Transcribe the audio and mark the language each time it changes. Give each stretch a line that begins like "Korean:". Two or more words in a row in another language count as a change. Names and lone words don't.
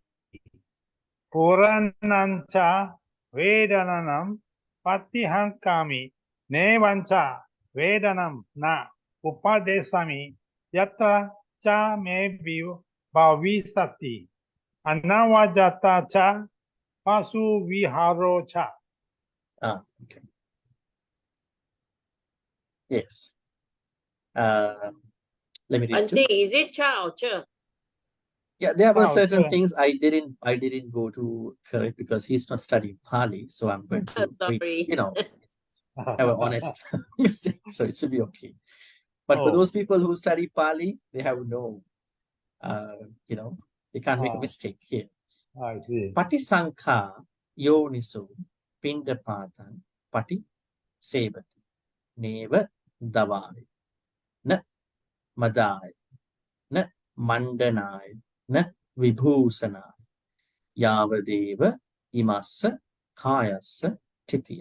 Pali: puranancha vedananam patihankami nevancha vedanam na upadesami yatra cha me bhavisati anavajata cha pasu viharo cha.
English: Okay. Yes. Let me read Bhante, too. is it cha or cha? Yeah, there were Cha, certain cha. things I didn't go to correct because he's not studying Pali, so I'm going to read, Sorry. have an honest mistake, so it should be okay. But for Oh. those people who study Pali, they have no, they can't make a mistake here. I see.
Pali: Patisankha yoniso pindapatan pati sevati neva davai na madai na mandanai na vibhusanai yavadeva imassa kayassa titiya